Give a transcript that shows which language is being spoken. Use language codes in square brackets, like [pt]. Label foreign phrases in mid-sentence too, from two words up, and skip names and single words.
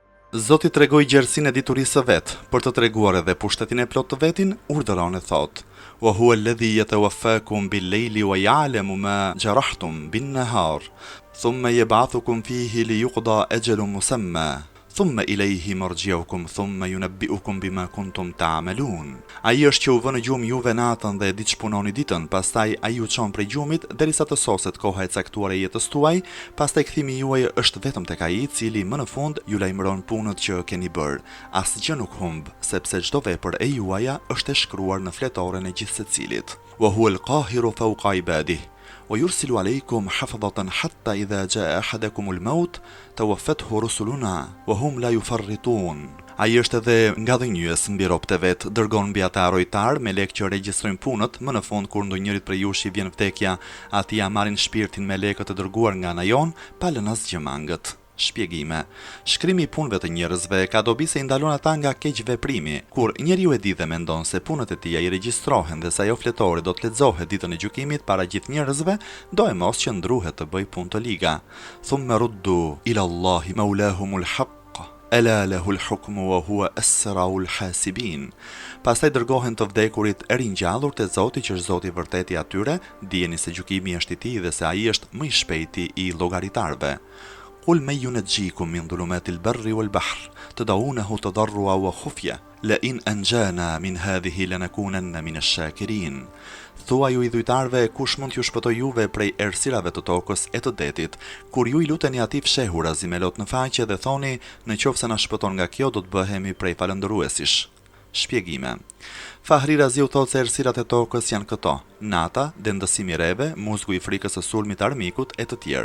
[sq] Zoti tregoi gjerësinë e diturisë së vet, për të treguar edhe pushtetin e plot të vetin, urdhëron e thot: [ar] "وهو الذي يتوفاكم بالليل ويعلم ما جرحتم بالنهار ثم يبعثكم فيه ليقضى أجل مسمى." ثم إليه مرجعكم ثم ينبئكم بما كنتم تعملون. [sq] Ai është që u vë në gjumë juve natën dhe e ditë çpunoni ditën, pastaj ai ju çon prej gjumit derisa të soset koha e caktuar e jetës tuaj, pastaj kthimi juaj është vetëm tek ai i cili më në fund ju lajmëron punët që keni bërë. Asgjë nuk humb, sepse çdo vepër e juaja është e shkruar në fletoren e gjithsecilit. [ar] وهو القاهر فوق عباده. ويرسل عليكم حفظة حتى إذا جاء أحدكم الموت توفته رسلنا وهم لا يفرطون. [sq] Ai është edhe nga dhënjues mbi robët e vet, dërgon mbi ata rojtar me lekë që regjistrojnë punët, më në fund kur ndonjërit prej jush i vjen vdekja, ati ja marrin shpirtin me lekët e dërguar nga ana jon, pa lënë asgjë mangët. Shpjegime. Shkrimi i punëve të njerëzve ka dobi se i ndalon ata nga keq veprimi. Kur njeriu e di dhe mendon se punët e tij i regjistrohen dhe se ajo fletore do të lexohet ditën e gjykimit para gjithë njerëzve, do e mos që ndruhet të bëj punë të liga. [ar] ثم ردوا إلى الله مولاهم الحق ألا له الحكم وهو أسرع الحاسبين. [sq] Pastaj dërgohen të vdekurit e ringjallur te Zoti që është Zoti i vërtet i atyre, dijeni se gjykimi është i tij dhe se ai është më i shpejti i llogaritarëve. [ar] قل من ينجيكم من ظلمات البر والبحر تدعونه تضرعا وخفية لئن أنجانا من هذه لنكونن من الشاكرين. [sq] Thua ju i dhujtarve, kush mund t'ju shpëtoj juve prej errësirave të tokës e të detit, kur ju i luteni atij fshehur azimelot në faqe dhe thoni, në qoftë se na shpëton nga kjo do të bëhemi prej falëndëruesish. Shpjegime. Fahri Razi u thot se errësirat e tokës janë këto: nata, dendësimi i rreve, muzgu i frikës së sulmit të armikut e të tjerë.